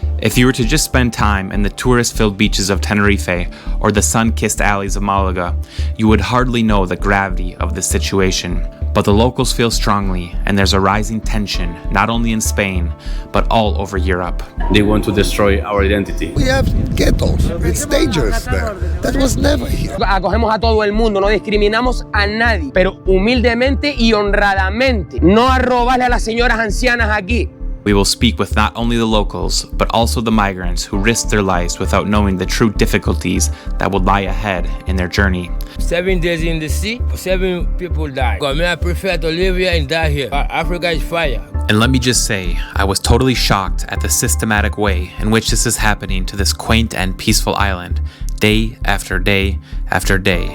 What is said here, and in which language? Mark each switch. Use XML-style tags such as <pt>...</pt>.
<en>If you were to just spend time in the tourist-filled beaches of Tenerife or the sun-kissed alleys of Malaga, you would hardly know the gravity of the situation. But the locals feel strongly, and there's a rising tension, not only in Spain, but all over Europe. They want to destroy our identity. We have ghettos. It's dangerous there. That was never here.</en> <es>Acogemos a todo el mundo, no discriminamos a nadie, pero humildemente y honradamente, no a robarle a las señoras ancianas aquí.</es> <en>We will speak with not only the locals, but also the migrants who risked their lives without knowing the true difficulties that would lie ahead in their journey. 7 days in the sea, 7 people died. I prefer to live here and die here. Africa is fire. And let me just say, I was totally shocked at the systematic way in which this is happening to this quaint and peaceful island, day after day after day.</en>